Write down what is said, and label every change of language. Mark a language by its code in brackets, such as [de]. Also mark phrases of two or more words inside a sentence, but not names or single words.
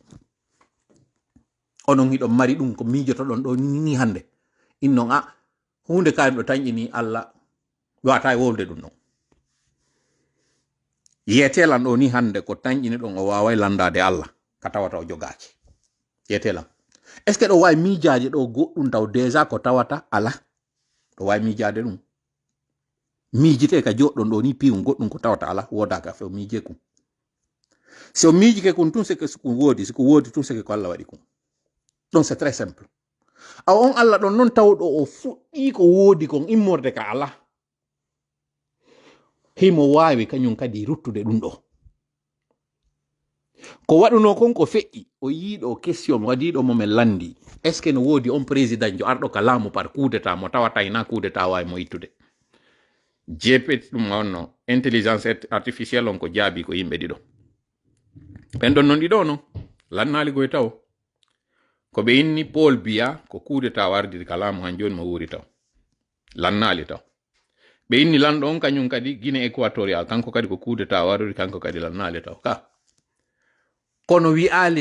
[ff] onon hiɗon mari ɗum ko mijotoɗon ɗo ni hande innon hunde kaari ɗo tañƴini Allah wata e wolde ɗum ɗon yetelan ɗo ni hande ko tañƴini ɗon o wawai landade Allah ka tawata o jogaki yetelan [fr] est ce que [ff] ɗo wawi miijaje ɗo goɗɗum taw déjà ko tawata ala ɗo wawi miijade ɗum miijite ka joɗɗon ɗo ni piwum goɗɗum ko tawata ala wodaka fe o miije kum si o miijike kum tun seke siko wodi tun seke ko Allah waɗi kum [fr] donc c'est très simple [ff] on Allah ɗon noon tawɗo o fuɗɗi ko wodi kon immorde ka ala himo wawi kañum kadi ruttude ɗum ɗo ko waɗuno kon ko feƴƴi o yiiɗo question waɗiɗo momen landi [fr] est ce que [ff] no wodi on président jo arɗo ka laamu [fr] par coup d'état [ff] mo tawata ina [fr] coup d'état [ff] wawi mo ittude jepet ɗum onno [fr] intelligence artificielle [ff] on ko jaabi ko yimɓe ɗiɗo ɓen ɗon non ɗiɗo no lannali goye taw ko ɓe inni Paul Biya ko [fr] coup d'état [ff] wardi ka laamu han joni mo wuri taw lannali taw ɓe inni lanɗo on kañum kadi Guinée équatorial kanko kadi ko [fr] coup d'état [ff] wardi kanko kadi lannali taw ka kono wi'ali